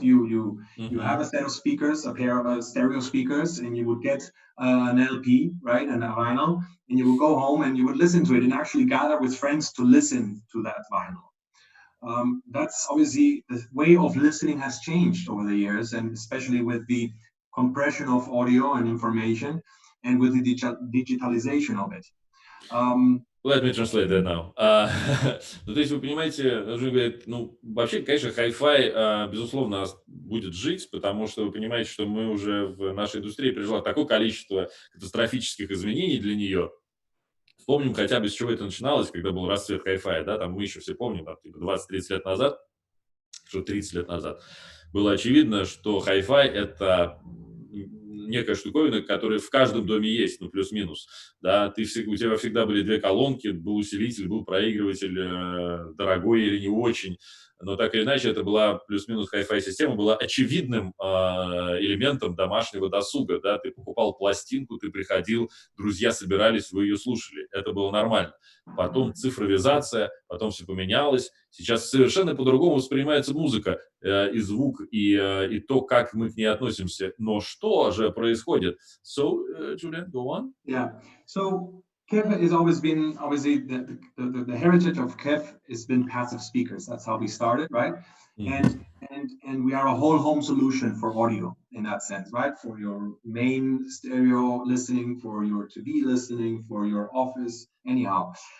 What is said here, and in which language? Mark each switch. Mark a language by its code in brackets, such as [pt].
[en] You have a set of speakers, a pair of stereo speakers, and you would get an LP, right, and a vinyl, and you would go home and you would listen to it and actually gather with friends to listen to that vinyl. That's obviously the way of listening has changed over the years, and especially with the compression of audio and information and with the digitalization of it. Let me translate that now. [ru] Ну, то есть, вы понимаете, Джулиан говорит, ну, вообще, конечно, хай-фай, безусловно, будет жить, потому что вы понимаете, что мы уже в нашей индустрии пережила такое количество катастрофических изменений для нее. Вспомним хотя бы, с чего это начиналось, когда был расцвет хай-фая, да, там мы еще все помним, там, типа 20-30 лет назад, что 30 лет назад, было очевидно, что хай-фай – это некая штуковина, которая в каждом доме есть, ну, плюс-минус, да, у тебя всегда были две колонки, был усилитель, был проигрыватель, дорогой или не очень, но так или иначе это была плюс-минус хай-фай система, была очевидным элементом домашнего досуга, да, ты покупал пластинку, ты приходил, друзья собирались, вы ее слушали, это было нормально. Потом цифровизация, потом все поменялось, сейчас совершенно по-другому воспринимается музыка и звук, и то, как мы к ней относимся, но что же происходит? [en] So, Julian, go on. Yeah, so KEF has always been, obviously, the heritage of KEF has been passive speakers. That's how we started, right? And we are a whole home solution for audio in that sense, right? For your main stereo listening, for your TV listening, for your office, anyhow.